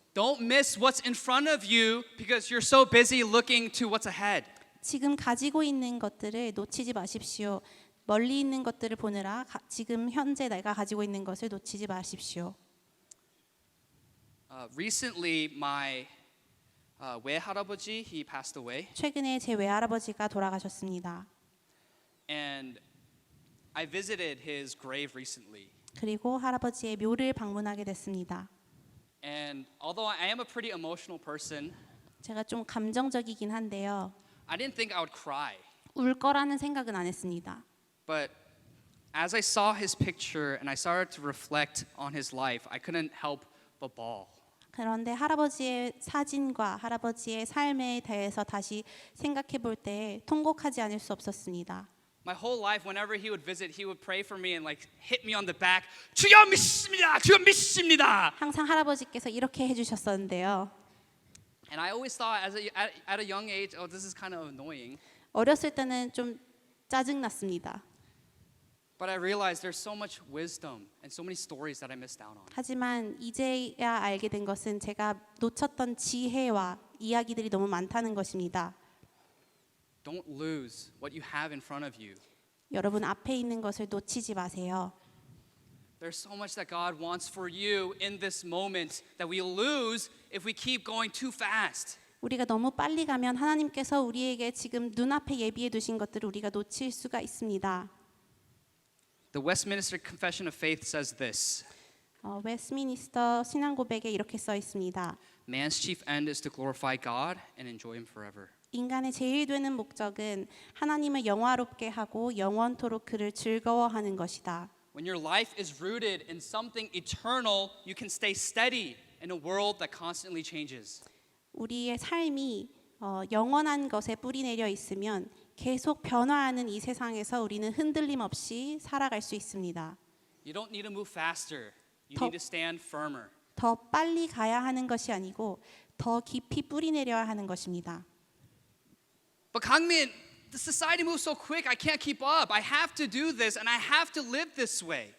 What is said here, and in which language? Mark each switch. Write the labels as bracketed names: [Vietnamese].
[English] Don't miss what's in front of you because you're so busy looking to what's ahead. [Korean] 지금 가지고 있는 것들을 놓치지 마십시오. 멀리 있는 것들을 보느라 지금 현재 내가 가지고 있는 것을 놓치지 마십시오. [English] Recently, my 외할아버지, he passed away, [Korean] 최근에 제 외할아버지가 돌아가셨습니다. [English] and I visited his grave recently. [Korean] 그리고 할아버지의 묘를 방문하게 됐습니다. [English] And although I am a pretty emotional person, [Korean] 제가 좀 감정적이긴 한데요. [English] I didn't think I would cry. [Korean] 울 거라는 생각은 안 했습니다. [English] But as I saw his picture and I started to reflect on his life, I couldn't help but bawl. [Korean] 그런데 할아버지의 사진과 할아버지의 삶에 대해서 다시 생각해 볼 때 통곡하지 않을 수 없었습니다. [English] My whole life, whenever he would visit, he would pray for me and like hit me on the back. [Korean] 주여 믿습니다. 주여 믿습니다. 항상 할아버지께서 이렇게 해주셨었는데요. [English] And I always thought at a young age, oh, this is kind of annoying. [Korean] 어렸을 때는 좀 짜증났습니다. [English] But I realized there's so much wisdom and so many stories that I missed out on. [Korean] 하지만 이제야 알게 된 것은 제가 놓쳤던 지혜와 이야기들이 너무 많다는 것입니다. [English] Don't lose what you have in front of you. [Korean] 여러분 앞에 있는 것을 놓치지 마세요. [English] There's so much that God wants for you in this moment that we lose if we keep going too fast. [Korean] 우리가 너무 빨리 가면 하나님께서 우리에게 지금 눈앞에 예비해 두신 것들을 우리가 놓칠 수가 있습니다. [English] The Westminster Confession of Faith says this. [Korean] 웨스트미니스터 신앙 고백에 이렇게 써 있습니다. [English] Man's chief end is to glorify God and enjoy him forever. [Korean] 인간의 제일 되는 목적은 하나님을 영화롭게 하고 영원토록 그를 즐거워하는 것이다. [English] When your life is rooted in something eternal, you can stay steady in a world that constantly changes. [Korean] 우리의 삶이 영원한 것에 뿌리 내려 있으면 계속 변화하는 이 세상에서 우리는 흔들림 없이 살아갈 수 있습니다. [English] You don't need to move faster. You [Korean] 더- [English] need to stand firmer. [Korean] 더 빨리 가야 하는 것이 아니고 더 깊이 뿌리 내려야 하는 것입니다. [English] But Kangmin, the society moves so quick. I can't keep up. I have to do this and I have to live this way.